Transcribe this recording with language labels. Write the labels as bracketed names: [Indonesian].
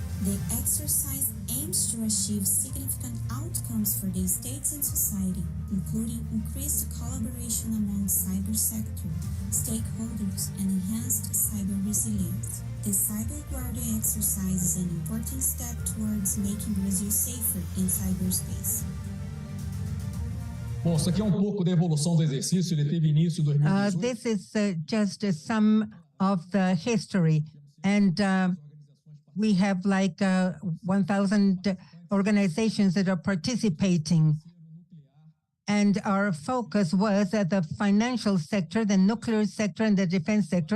[English] The exercise aims to achieve significant outcomes for the states and society, including increased collaboration among cyber sector, stakeholders, and enhanced cyber resilience. The Cyber Guardia exercise is an important step towards making Brazil safer in cyberspace. [Portuguese] Bom, isso aqui é pouco da evolução do exercício. Ele teve início em 2018. [English] This is just some of the history. And we have like 1,000 organizations that are participating. And our focus was at the financial sector, the nuclear sector, and the defense sector.